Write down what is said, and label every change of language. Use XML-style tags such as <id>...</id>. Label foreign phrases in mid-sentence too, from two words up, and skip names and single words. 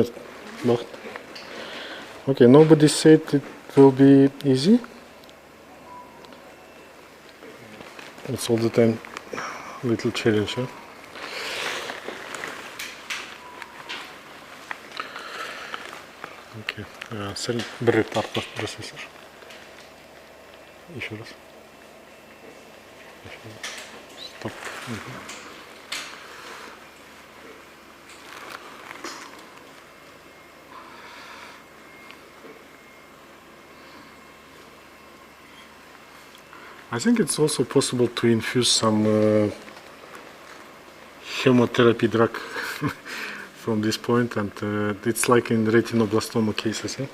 <kk>Бақыт.</kk> <en>Okay, nobody said it will be easy. It's all the time little challenge, huh? Okay.</en> <kk>Сәл бір рет артық жасайсың.</kk> <ru>Еще раз. Стоп.</ru> <en>I think it's also possible to infuse some chemotherapy drug from this point, and it's like in retinoblastoma cases.</en>